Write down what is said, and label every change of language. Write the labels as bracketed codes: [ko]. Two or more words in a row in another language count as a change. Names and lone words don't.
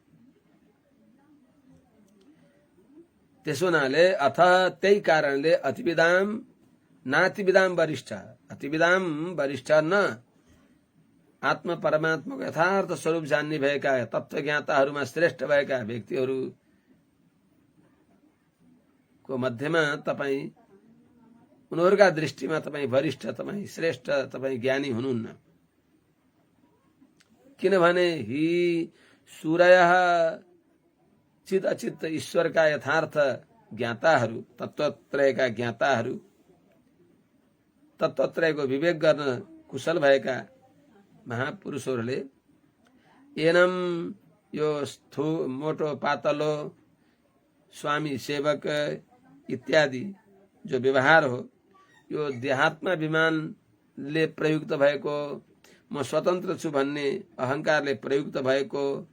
[ne] त्यसो हुनाले अथ त्यही कारणले [sa] अतिविदाम नातिविदाम वरिष्ठ, अतिविदाम वरिष्ठ न [ne] आत्म परमात्माको यथार्थ स्वरूप जान्ने भएका तत्त्वज्ञाताहरूमा श्रेष्ठ भएका व्यक्तिहरूको मध्येमा तपाईँ, उनीहरूका दृष्टिमा तपाईँ वरिष्ठ, तपाईँ श्रेष्ठ, तपाईँ ज्ञानी हुनुहुन्न। किनभने [sa] हि सूर्यः [ne] चित अचित ईश्वरका यथार्थ ज्ञाताहरू, तत्त्वत्रयका ज्ञाताहरू, तत्त्वत्रयको विवेक गर्न कुशल भएका महापुरुषहरूले एनम यो मोटो पातलो स्वामी सेवक इत्यादि जो व्यवहार हो यो देहात्माभिमानले प्रयुक्त भएको म स्वतन्त्र छु भन्ने अहंकारले प्रयुक्त भएको